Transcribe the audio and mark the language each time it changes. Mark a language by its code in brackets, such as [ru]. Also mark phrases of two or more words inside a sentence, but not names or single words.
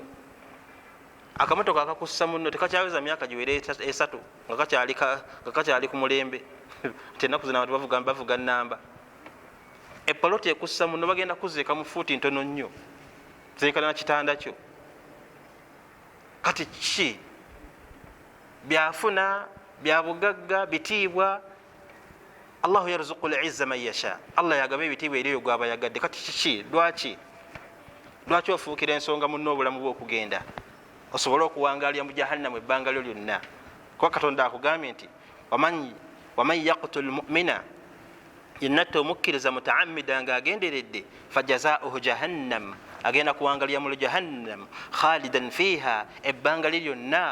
[lg] Akamotoka akakussa munno tekakyaweza myaka giwere 3 nga kakyali ku mulembe tenaku zina abantu bavuga nnamba. Epoloti ekussa munno bagenda kuziika mu fuuti ntono nnyo, zeekana na kitanda kyo. Kati ki byafuna bya bugagga bitiibwa? [ar] الله يرزق العزة من يشاء, [lg] Allah yagaba ebitiibwa eriyo gwaba yagadde. Kati ki lwaki ofuukira ensonga munno obulamu bw'okugenda osobole okuwangaalya mu jahannamu ebbanga lyo lyonna? Kuba Katonda akugambye nti [ar] ومن يقتل مؤمنا, [lg] yennatta omukkiriza mutaammidan nga agenderedde, [ar] فجزاؤه جهنم, [lg] agenda kuwangalya mu jahannam, [ar] خالدا فيها, [lg] ebbanga lye lyonna.